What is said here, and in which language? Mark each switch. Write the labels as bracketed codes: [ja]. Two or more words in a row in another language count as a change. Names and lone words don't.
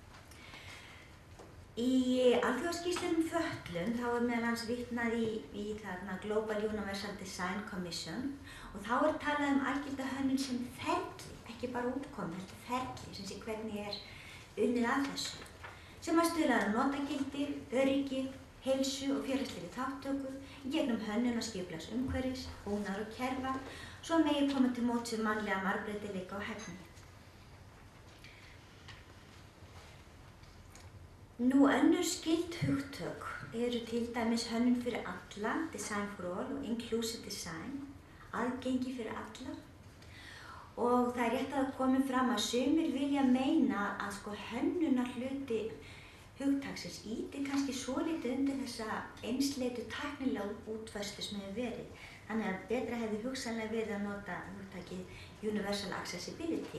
[is] Í alþjóðaskýrslunum fötlun þá er meðal annars vitnað í Global Universal Design Commission og þá er talað algilda hönnun sem ferli, ekki bara útkomu, heldur ferli, sem sé hvernig er unnið að þessu, sem að stuðla að notagildi, öryggi, heilsu og félagslegri þátttöku í gegnum hönnun og skipulags umhverfis, búnaðar og kerfa, svo megi koma til móts við mannlega margbreytileika og hæfni. Önnur skyld hugtök eru til dæmis hönnun fyrir alla, [en] design for all [is] og [en] inclusive design, [is] aðgengi fyrir alla Og það er rétt að það komi fram að sumir vilja meina að sko hönnunarhluti hugtaksins ýtir kannski svolítið undir þessa einsleitu tæknilega útfærslu sem hefur verið. Þannig að betra hefði hugsanlega verið að nota hugtakið [en] Universal Accessibility.